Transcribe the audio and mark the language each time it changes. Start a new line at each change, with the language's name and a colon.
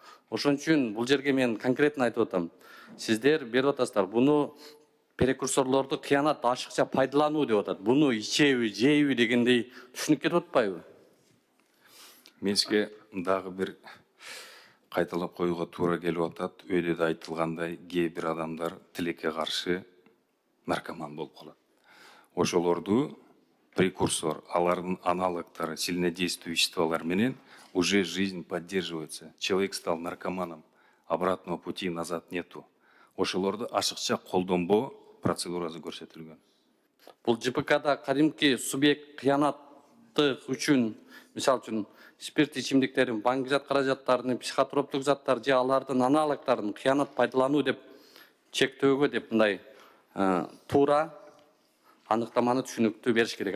Kyrgyz: Ошон үчүн бул жерге мен конкретно айтып атам. Сиздер берип атасыздар, буну прекурсорлорду кыянат ашыкча пайдалануу деп атат. Буну ичеби, жейби дегендей түшүнүк кетип атпайбы? Мен сизге дагы бир кайталап коюуга туура келип атат. Өйдө да айтылгандай, кээ бир адамдар тилекке каршы наркоман болуп калат. Ошолорду прекурсор, алардын аналогдору, сильнодействующие веществолар менен
Russian: уже жизнь поддерживается. Человек стал наркоманом, обратного пути назад нету.
Kyrgyz: Ошолорду ашыкча колдонбоо процедурасы көрсөтүлгөн. Бул ЖПКда кадимки субъект кыянаттык үчүн, мисалы үчүн спирт ичимдиктерин, баңгизат каражаттарын, психотроптук заттар же алардын аналогдорун кыянат пайдалануу деп чектөөгө деп мындай туура аныктаманы түшүнүктүү бериш керек.